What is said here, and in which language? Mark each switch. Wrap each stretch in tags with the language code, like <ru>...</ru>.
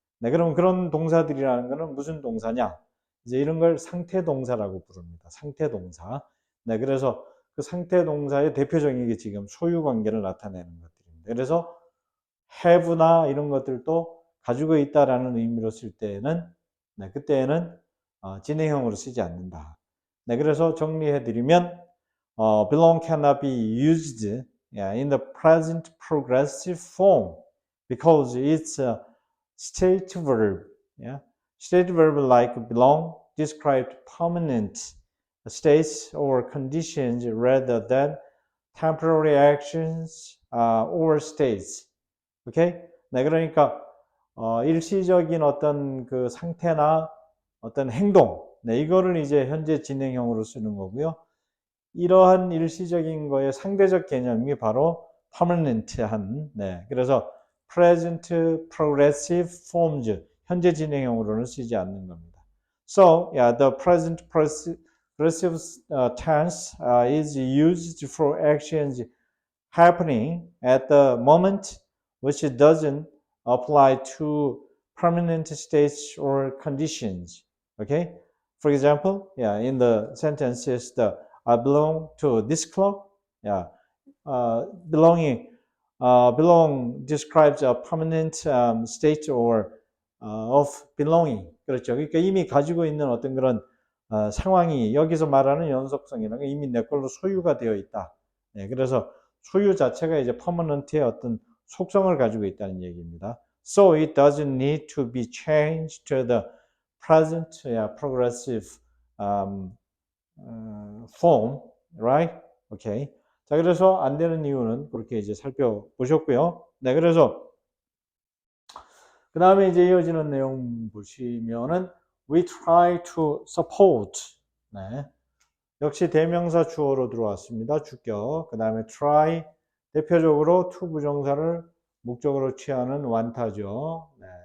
<ko>네, 그럼 그런 동사들이라는 것은 무슨 동사냐? 이제 이런 걸 상태 동사라고 부릅니다. 상태 동사. 네, 그래서 그 상태 동사의 대표적인 게 지금 소유 관계를 나타내는 것들입니다. 그래서 have나 이런 것들도 가지고 있다라는 의미로 쓸 때에는 네, 그때는 진행형으로 쓰지 않는다. 네, 그래서 정리해 드리면</ko> <en>belong cannot be used in the present progressive form because it's a state verb. Yeah? State verb like belong describe permanent states or conditions rather than temporary actions or states. 오케이?</en> <ko>네, 그러니까 일시적인 어떤 그 상태나 어떤 행동, 네, 이거를 이제 현재 진행형으로 쓰는 거고요. 이러한 일시적인 거의 상대적 개념이 바로 permanent한, 네, 그래서 present progressive forms, 현재 진행형으로는 쓰지 않는 겁니다.</ko> <en>So, yeah, the present progressive tense is used for actions happening at the moment, which doesn't apply to permanent states or conditions. Okay? For example, yeah, in the sentences, I belong to this club. Yeah, belong describes a permanent state or of belonging.</en> <ko>그렇죠. 그러니까 이미 가지고 있는 어떤 그런 상황이 여기서 말하는 연속성이라는 게 이미 내 걸로 소유가 되어 있다. 네, 그래서 소유 자체가 이제 permanent의 어떤 속성을 가지고 있다는 얘기입니다.</ko> <en>So it doesn't need to be changed to the present progressive form, right? Okay.</en> <ko>자, 그래서 안 되는 이유는 그렇게 이제 살펴보셨고요. 네, 그래서 그 다음에 이제 이어지는 내용 보시면은</ko> <en>we try to support.</en> <ko>네. 역시 대명사 주어로 들어왔습니다. 주격. 그 다음에 try 대표적으로 to 부정사를 목적으로 취하는 완타죠. 네.</ko>